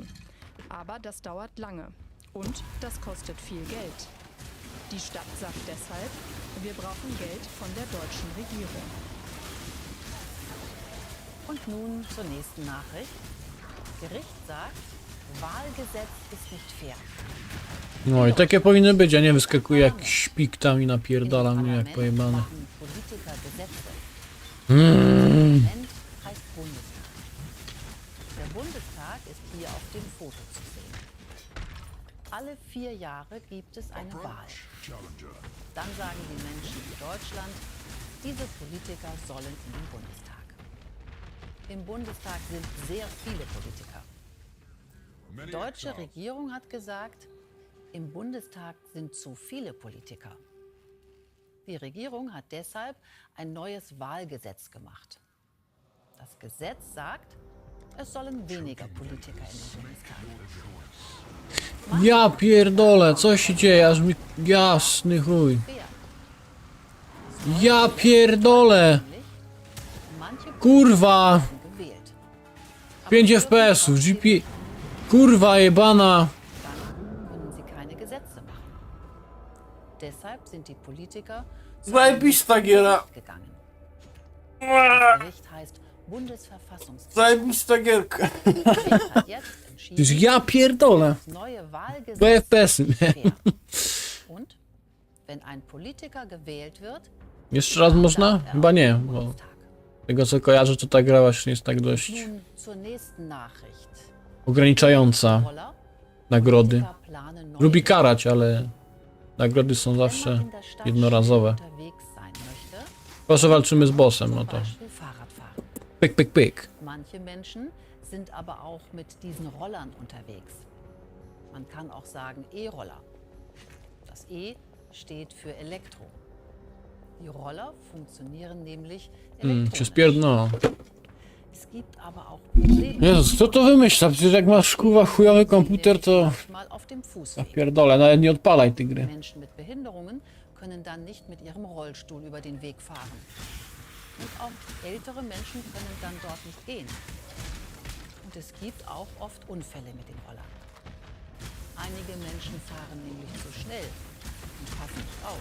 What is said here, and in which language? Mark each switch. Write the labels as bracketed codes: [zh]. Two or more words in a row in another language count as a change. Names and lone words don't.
[de] Aber das dauert lange und das kostet viel Geld. Die Stadt sagt deshalb, wir brauchen Geld von der deutschen Regierung. Und nun zur nächsten Nachricht. Gericht sagt, Wahlgesetz ist nicht fair. [pl] No i takie powinny być, a nie wyskakuje jakiś szpik tam i napierdala mnie jak pojebane. [de] Politiker Gesetze. Parlament heißt Bundestag. Der Bundestag ist hier auf dem Foto zu sehen. Alle 4 Jahre gibt es eine Wahl. Dann sagen die Menschen in Deutschland, diese Politiker sollen in den Bundestag. Im Bundestag sind sehr viele Politiker. Die deutsche Regierung hat gesagt, im Bundestag sind zu viele Politiker. Die Regierung hat deshalb ein neues Wahlgesetz gemacht. Das Gesetz sagt, es sollen weniger Politiker in den Bundestag. [pl] Ja pierdolę, co się dzieje, aż mi... Jasny chuj. Ja pierdolę! Kurwa! 5 FPS-ów, GP... Kurwa jebana! [de] Können sie keine Gesetze machen. Deshalb sind die Politiker [pl] Zajebista giera! [de] gegangen. Das Gericht heißt Bundesverfassungsgericht. [pl] Zajebista gierka. [de] Das hat jetzt entschieden, [pl] Ja pierdolę! [de] das neue 2 Wahlgesetz [pl] FPS-y. [de] ist fair. Und wenn ein Politiker gewählt wird, [pl] Jeszcze raz można? Chyba nie, bo... Tego co kojarzę, to ta gra właśnie jest tak dość [de] nun zur nächsten Nachricht. [pl] ograniczająca [de] Roller, [pl] nagrody. [de] Politiker planen neue [pl] Lubi karać, ale nagrody są [de] Wenn man [pl] zawsze [de] in der Stadt [pl] jednorazowe. [de] schnell unterwegs sein möchte, [pl] Proszę, walczymy z bossem, no [de] zum [pl] to [de] Beispiel Fahrradfahren. [pl] pyk, pyk, pyk. [de] Manche Menschen sind aber auch mit diesen Rollern unterwegs. Man kann auch sagen E-Roller. Das E steht für Elektro. Die Roller funktionieren nämlich [pl] Się [de] elektronisch. [pl] spierdno. [de] Es gibt aber auch Probleme. [pl] Jezus, kto to wymyśla? Przecież jak masz kurwa chujowy komputer, to... [de] Manchmal auf dem Fußweg. [pl] Pierdolę, nawet nie odpalaj tej gry. [de] Menschen mit Behinderungen können dann nicht mit ihrem Rollstuhl über den Weg fahren. Und auch ältere Menschen können dann dort nicht gehen. Und es gibt auch oft Unfälle mit den Rollern. Einige Menschen fahren nämlich zu schnell und passen nicht auf.